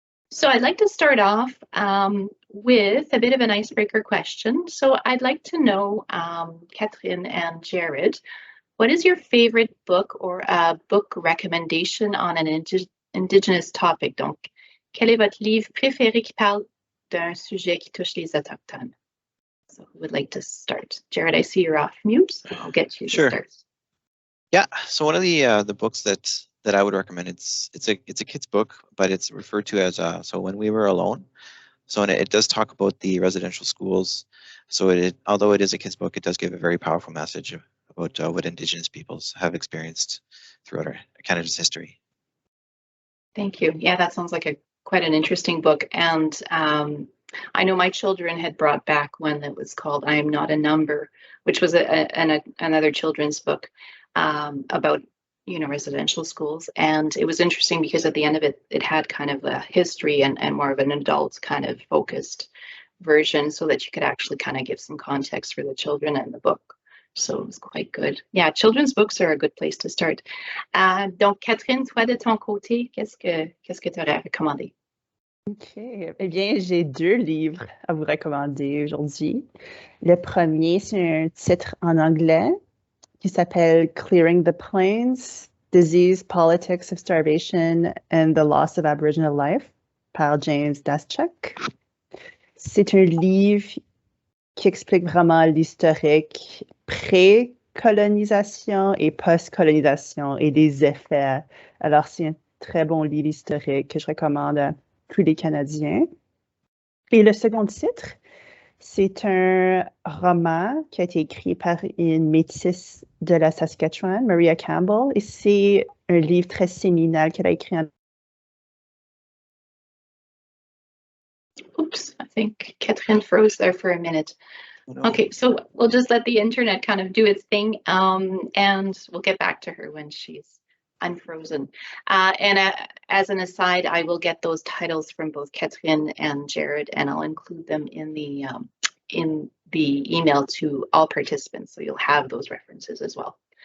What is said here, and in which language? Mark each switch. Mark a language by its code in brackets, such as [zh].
[en] So I'd like to start off with a bit of an icebreaker question. So I'd like to know, Catherine and Jared, what is your favorite book or a book recommendation on an Indigenous topic? [fr] Donc, quel est votre livre préféré qui parle d'un sujet qui touche les Autochtones? [en] So who would like to start? Jared, I see you're off mute, so I'll get you to start. Yeah, so one of the books that I would recommend, it's a kid's book, but it's referred to as So When We Were Alone. So it does talk about the residential schools. So although it is a kid's book, it does give a very powerful message about what Indigenous peoples have experienced throughout Canada's history. Thank you. Yeah, that sounds like quite an interesting book. And I know my children had brought back one that was called I Am Not a Number, which was another children's book about, residential schools. And it was interesting because at the end of it, it had kind of a history and more of an adult kind of focused version so that you could actually kind of give some context for the children and the book. So it was quite good. Yeah, children's books are a good place to start. [fr] Donc, Catherine, toi de ton côté, qu'est-ce que tu aurais recommandé? OK. Eh bien, j'ai 2 livres à vous recommander aujourd'hui. Le premier, c'est un titre en anglais qui s'appelle Clearing the Plains, Disease, Politics of Starvation and the Loss of Aboriginal Life par James Daschuk. C'est un livre qui explique vraiment l'historique pré-colonisation et post-colonisation et des effets. Alors, c'est un très bon livre historique que je recommande à tous les Canadiens. Et le second titre, c'est un roman qui a été écrit par une métisse de la Saskatchewan, Maria Campbell, et c'est un livre très séminal qu'elle a écrit en... [en] Oops, I think Catherine froze there for a minute. No. Okay, so we'll just let the internet kind of do its thing, and we'll get back to her when she's unfrozen. As an aside, I will get those titles from both Catherine and Jared, and I'll include them in the email to all participants, so you'll have those references as well.